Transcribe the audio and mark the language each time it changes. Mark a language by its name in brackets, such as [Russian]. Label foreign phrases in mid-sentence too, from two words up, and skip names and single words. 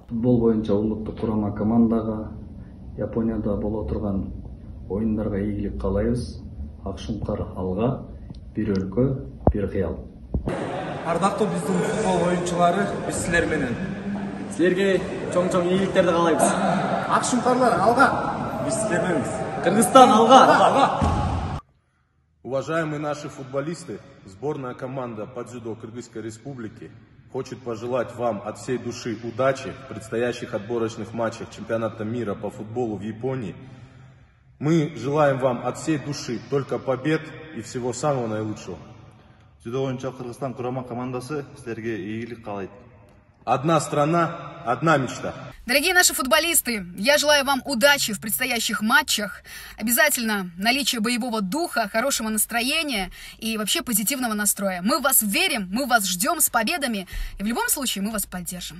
[Kyrgyz] Футбол боюнча улуттук курама командага Японияда боло турган оюндарга ийгилик каалайбыз. Акшумкар алга, бир өлкө, бир кыял. Ардактуу биздин футбол оюнчулары, биз силер менен. Силерге чоң-чоң ийгиликтерди каалайбыз. Акшумкарлар алга, биз силер мененбиз. Кыргызстан алга! [Russian] Уважаемые наши футболисты, сборная команда по дзюдо Кыргызской Республики хочет пожелать вам от всей души удачи в предстоящих отборочных матчах чемпионата мира по футболу в Японии. Мы желаем вам от всей души только побед и всего самого наилучшего. [Kyrgyz] Дзюдо боюнча Кыргызстан курама командасы силерге ийгилик каалайт. [Russian] Одна страна, одна мечта. Дорогие наши футболисты, я желаю вам удачи в предстоящих матчах. Обязательно наличие боевого духа, хорошего настроения и вообще позитивного настроя. Мы в вас верим, мы вас ждем с победами. И в любом случае мы вас поддержим.